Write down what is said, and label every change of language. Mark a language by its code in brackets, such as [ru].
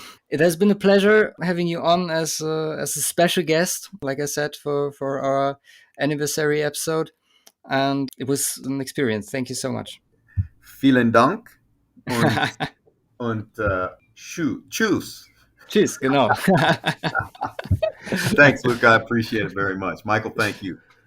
[en] It has been a pleasure having you on as a special guest, like I said, for our anniversary episode. And it was an experience. Thank you so much. [de] Vielen Dank und tschüss. Tschüss, genau. [en] Thanks, Luca. I appreciate it very much. Michael, thank you.